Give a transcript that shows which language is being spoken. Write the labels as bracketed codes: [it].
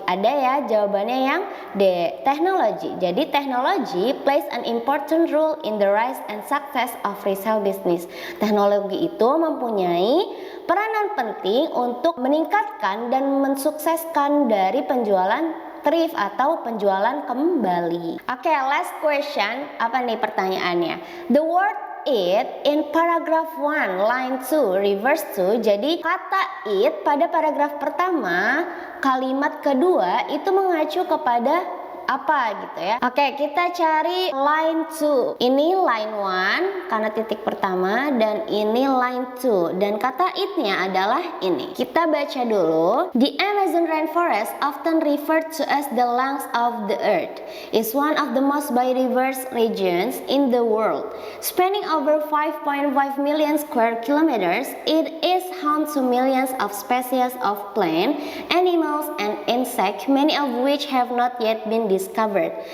[id] Ada ya, jawabannya yang D, teknologi. Jadi teknologi [en] plays an important role in the rise and success of resale business. [id] Teknologi itu mempunyai peranan penting untuk meningkatkan dan mensukseskan dari penjualan thrift atau penjualan kembali. Oke, [en] last question. [id] Apa nih pertanyaannya? [en] The word it in paragraph 1 line 2 reverse to. [id] Jadi kata it pada paragraf pertama kalimat kedua itu mengacu kepada apa gitu ya. Oke, kita cari line 2. Ini line 1 karena titik pertama, dan ini line 2 dan kata it-nya adalah ini. Kita baca dulu. [en] The Amazon rainforest, often referred to as the lungs of the earth, is one of the most biodiverse regions in the world. Spanning over 5.5 million square kilometers, it is home to millions of species of plant, animals, and insects, many of which have not yet been discovered.